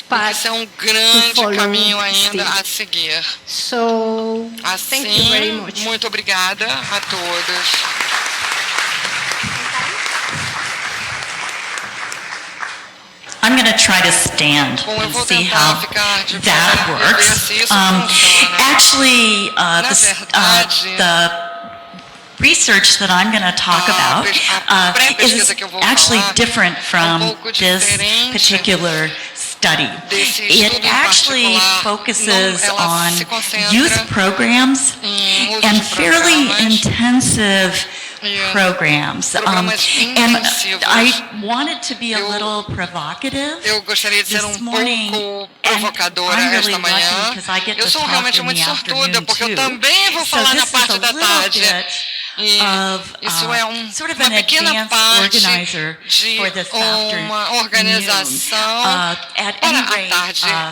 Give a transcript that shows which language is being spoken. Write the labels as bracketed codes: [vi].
[pt] Isso é grande caminho ainda a seguir. Assim, muito obrigada a todos. [en] I'm going to try to stand and see how that works. Actually, the research that I'm going to talk about is actually different from this particular study. It actually focuses on youth programs and fairly intensive programs. And I wanted to be a little provocative. [pt] Eu gostaria de ser pouco provocadora esta manhã. Eu sou realmente muito sortuda, porque eu também vou falar na parte da tarde. E isso é uma pequena parte de uma organização para a tarde.